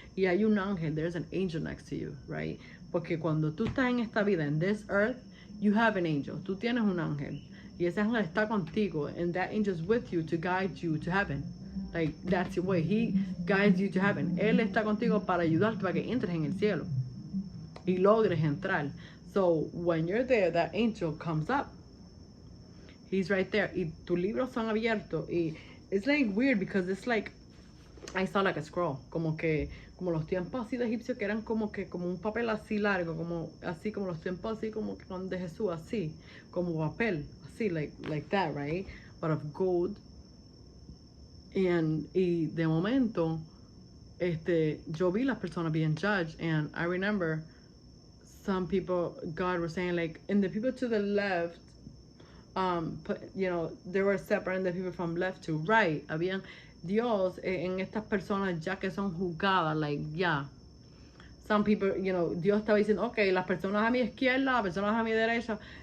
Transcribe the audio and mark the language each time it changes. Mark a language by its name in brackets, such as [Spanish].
[Spanish] Y hay un ángel, [English] there's an angel next to you, right? [Spanish] Porque cuando tú estás en esta vida, [English] in this earth, you have an angel. [Spanish] Tú tienes un ángel. Y ese ángel está contigo, [English] and that angel is with you to guide you to heaven. Like, that's the way. He guides you to heaven. [Spanish] Él está contigo para ayudarte para que entres en el cielo y logres entrar. [English] So, when you're there, that angel comes up, He's right there. [Spanish] Y tus libros son abiertos. [English] Y it's like weird because it's like, I saw like a scroll. [Spanish] Como los tiempos así de egipcios que eran como un papel así largo, así como los tiempos así como que con de Jesús, así, como papel, así, [English] like that, right? But of gold. [Spanish] Y de momento, yo vi las personas [English] being judged, and I remember some people, God was saying like, and the people to the left, they were separating the people from left to right. [Spanish] Habían Dios en estas personas ya que son juzgadas, [English] like, yeah. Some people, [Spanish] Dios estaba diciendo, okay, las personas a mi izquierda, las personas a mi derecha.